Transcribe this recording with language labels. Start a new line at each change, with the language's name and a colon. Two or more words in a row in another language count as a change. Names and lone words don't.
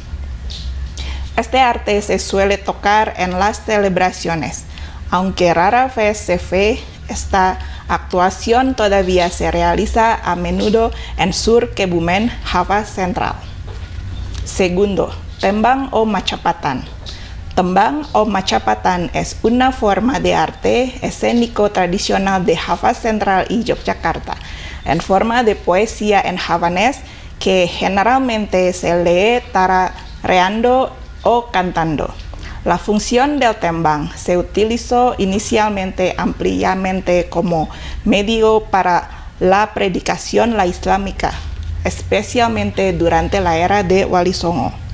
Spanish: Este arte se suele tocar en las celebraciones. Aunque rara vez se ve, esta actuación todavía se realiza a menudo en Sur Kebumen, Java Central. Segundo, tembang o macapatan. Tembang o macapatan es una forma de arte escénico tradicional de Java Central y Yogyakarta, en forma de poesía en javanés que generalmente se lee tarareando o cantando. La función del tembang se utilizó inicialmente ampliamente como medio para la predicación islámica, especialmente durante la era de Wali Songo.